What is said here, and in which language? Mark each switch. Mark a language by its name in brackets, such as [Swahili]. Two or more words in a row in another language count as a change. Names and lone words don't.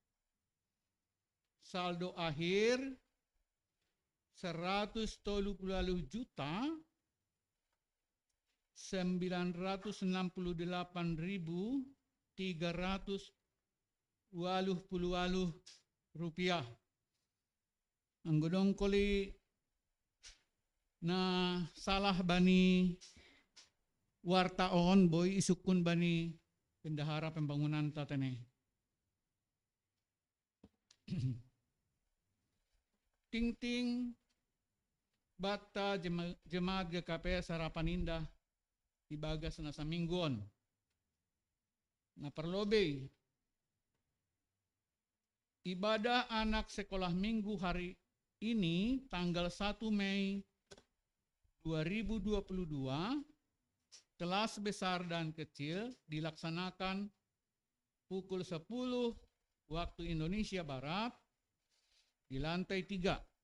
[Indonesian] Saldo akhir 130 juta 988.380 rupiah. [Batak Simalungun] Anggodong koli na salah bani wartaon boy isukun bani pendahara pembangunan tatene. Ting bata jemaat GKPS Harapan Indah di bagas nasa mingguon. Na perlobe [Indonesian] ibadah anak sekolah minggu hari ini tanggal 1 Mei 2022 kelas besar dan kecil dilaksanakan pukul 10 waktu Indonesia Barat di lantai 3.